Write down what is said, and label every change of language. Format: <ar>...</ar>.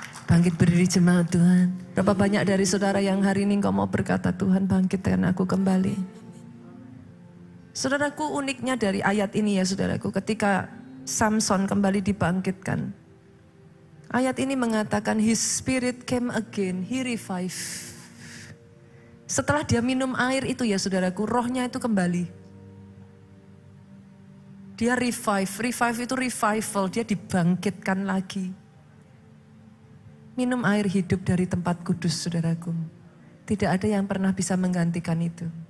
<id>Bangkit berdiri jemaat Tuhan. Berapa banyak dari saudara yang hari ini engkau mau berkata, Tuhan bangkitkan aku kembali. Saudaraku, uniknya dari ayat ini ya saudaraku, ketika Samson kembali dibangkitkan. Ayat ini mengatakan</id> <en>his spirit came again, he revived.</en> <id>Setelah dia minum air itu ya saudaraku, rohnya itu kembali. Dia revive itu revival, dia dibangkitkan lagi. Minum air hidup dari tempat kudus saudaraku. Tidak ada yang pernah bisa menggantikan itu.</id>